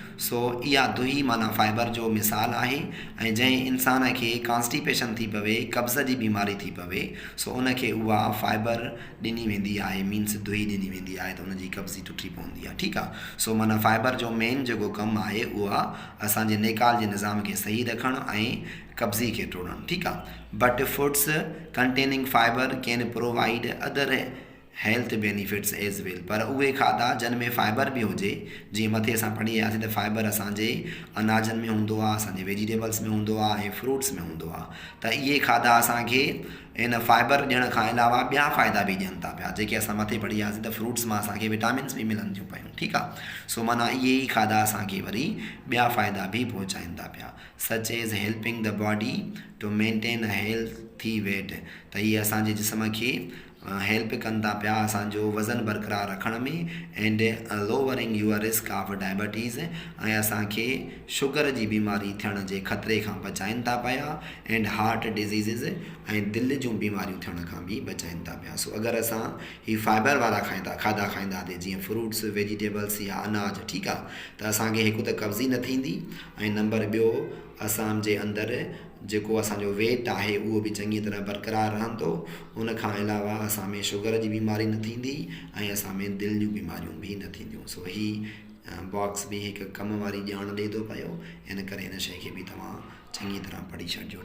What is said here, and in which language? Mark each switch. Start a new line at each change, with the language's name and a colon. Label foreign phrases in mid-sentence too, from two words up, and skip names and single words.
Sindhi: सो इहा दुही माना फाइबर जो मिसाल आहे। ऐं जंहिं इंसान खे कॉन्स्टिपेशन थी पवे, कब्ज़ जी बीमारी थी पवे, सो उनखे उहा फाइबर ॾिनी वेंदी आहे, मीन्स दुही ॾिनी वेंदी आहे, त उनजी कब्ज़ी टुटी पवंदी आहे। ठीकु आहे। सो माना फाइबर जो मेन जेको कमु आहे उहा असांजे नेकाल जे निज़ाम खे सही रखणु ऐं कब्ज़ी खे टोड़णु। ठीकु आहे।
English: But foods containing fiber can provide other health benefits as well.
Sindhi: पर उहे खाधा जिन में फाइबर बि हुजे, जीअं मथे असां पढ़ी आयासीं त फाइबर असांजे अनाजनि में हूंदो आहे, असांजे वेजिटेबल्स में हूंदो आहे ऐं फ्रूट्स में हूंदो आहे। त इहे खाधा असांखे इन फाइबर ॾियण खां अलावा ॿिया फ़ाइदा बि ॾियनि था पिया, जेके असां मथे पढ़ी आयासीं त फ्रूट्स मां असांखे विटामिन्स बि मिलनि थियूं पियूं। ठीकु आहे। सो माना इहे ई खाधा असांखे वरी ॿिया फ़ाइदा बि पहुचाइनि था पिया,
English: such as helping the body to maintain healthy weight.
Sindhi: त इहे असांजे जिस्म खे हेल्प कनि था पिया असांजो वज़न बरक़रार रखण में,
English: and lowering your risk of diabetes,
Sindhi: ऐं असांखे शुगर जी बीमारी थियण जे ख़तरे खां बचाइनि था पिया,
English: and heart diseases
Sindhi: ऐं दिलि जूं बीमारियूं थियण खां बि बचाइनि था पिया। सो अगरि असां ही फाइबर वारा खाधा खाईंदासीं, जीअं
English: fruits, vegetables
Sindhi: या अनाज, ठीकु आहे, त असांखे हिकु त कब्ज़ी न थींदी, ऐं नंबर ॿियो असांजे अंदरि जेको असांजो वेट आहे उहो बि चङी तरह बरक़रार रहंदो। उन खां अलावा असां में शुगर जी बीमारी न थींदी ऐं असां में दिलि जूं बीमारियूं बि न थींदियूं। सो ही बॉक्स बि हिकु कम वारी ॼाण ॾिए थो पियो, इन करे हिन शइ खे बि तव्हां चङी तरह पढ़ी छॾिजो।